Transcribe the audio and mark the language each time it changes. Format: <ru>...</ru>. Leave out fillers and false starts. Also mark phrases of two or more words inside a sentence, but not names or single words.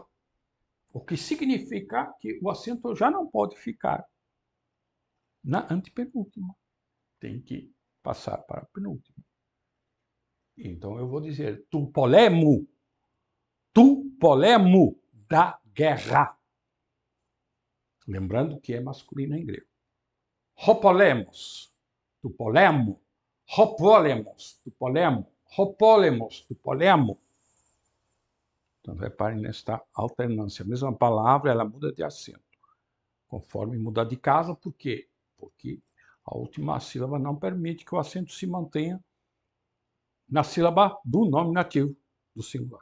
<pt>O que significa que o acento já não pode ficar na antepenúltima. Tem que passar para a penúltima. Então eu vou dizer</pt> <el>του πολέμου</el> <pt>da guerra. Lembrando que é masculino em grego.</pt> <el>Ο πόλεμος, του πολέμου, ο πόλεμος, του πολέμου, ο πόλεμος, του πολέμου.</el> <pt>Então reparem nesta alternância. A mesma palavra, ela muda de acento. Conforme muda de casa, por quê? Porque a última sílaba não permite que o acento se mantenha na sílaba do nominativo, do singular.</pt>